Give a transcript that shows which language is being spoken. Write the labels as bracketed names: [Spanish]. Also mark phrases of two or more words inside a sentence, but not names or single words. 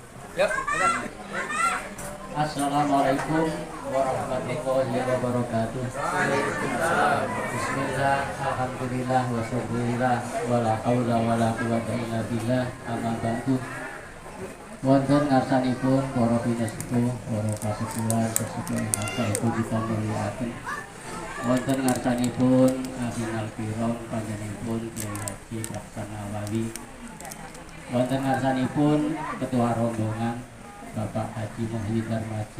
[Arabic] السلام عليكم ورحمة الله وبركاته. بسم الله الحمد لله والشكر لله ولا حول ولا قوة إلا بالله أما بعد. [Javanese] Wonten ngarsanipun para pinasepuh, para pasepuhan, sesepuh ingkang saestu dipunmulyakaken. Wonten ngarsanipun [Arabic] أبينا الكرام [Javanese] panjenenganipun Kyai Haji Laksana Wali. Wonten ngarsanipun [Indonesian] Ketua Rombongan [Javanese] Bapak Haji Muhyiddin Darmaji.